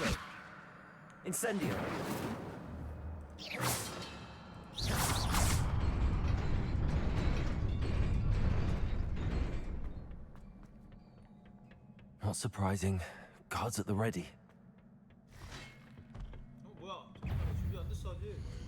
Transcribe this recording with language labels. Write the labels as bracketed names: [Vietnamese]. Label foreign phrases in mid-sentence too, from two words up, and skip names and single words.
[Italian] Incendio! [English] Not surprising. Guards at the ready. [Korean] 뭐야? 잠깐만, 준비 안 됐어 아직.